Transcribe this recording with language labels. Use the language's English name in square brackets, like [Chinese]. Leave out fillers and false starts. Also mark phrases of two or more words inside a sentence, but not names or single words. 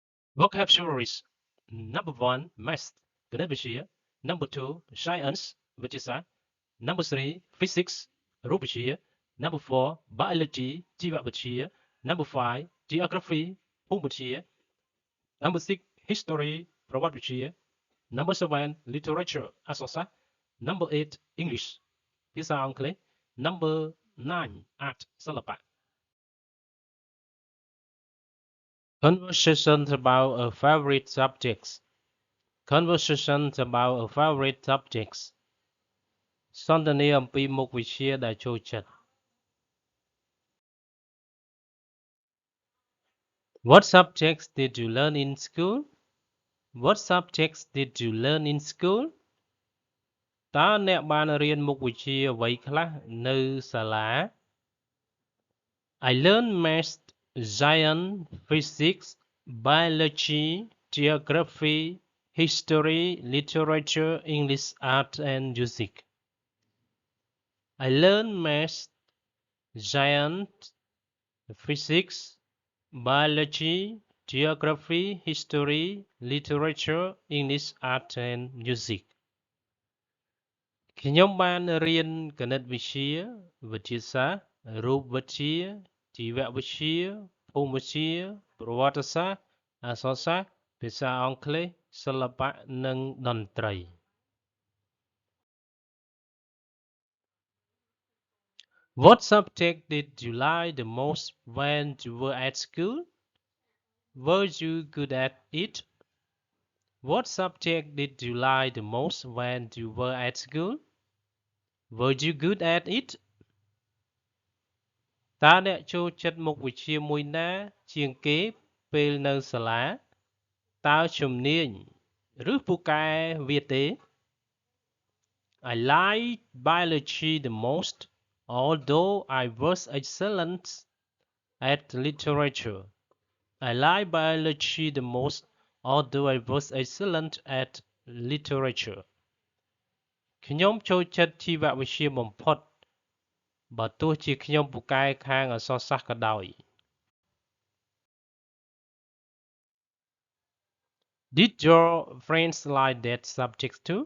[English] Vocabularies. Number one, math, gณវិទ្យា Number two, science, វិទ្យាសាស្ត្រ Number three, physics, រូបវិទ្យា Number four, biology, ជីវវិទ្យា Number five, geography, ភូមិវិទ្យា Number six, history, ប្រវត្តិវិទ្យា Number seven, literature, អក្សរសាស្ត្រ Number eight, English, [Khmer] ភាសាអង់គ្លេស [English] Number nine, art, សិល្បៈ Conversations about a favorite subjects. Conversations about a favorite subjects. [Khmer] សន្ទនាអំពីមុខវិជ្ជាដែលចូលចិត្ត [English] What subjects did you learn in school? What subjects did you learn in school? [Khmer] តើអ្នកបានរៀនមុខវិជ្ជាអ្វីខ្លះនៅសាលា [English] I learned math, science, physics, biology, geography, history, literature, English, art and music. I learned math, science, physics, biology, geography, history, literature, English, art and music. [Khmer] ខ្ញុំបានរៀនគណិតវិទ្យាវិទ្យាសាស្ត្ររូបវិទ្យាជីវវិទ្យាភូមិវិទ្យាប្រវត្តិសាស្ត្រអក្សរសាស្ត្រភាសាអង់គ្លេសសិល្បៈនិងតន្ត្រី [English] What subject did you like the most when you were at school? Were you good at it? What subject did you like the most when you were at school? Were you good at it? [Khmer] តើអ្នកចូលចិត្តមុខវិជ្ជាមួយណាជាងគេពេលនៅសាលាតើជំនាញឬពូកែវាទេ [English] I liked biology the most although I was excellent at literature. I liked biology the most although I was excellent at literature. [Khmer] ខ្ញុំចូលចិត្តជីវវិទ្យាបំផុតបើទោះជាខ្ញុំពូកែខាងអក្សរសាស្ត្រក៏ដោយ [English] Did your friends like that subject too?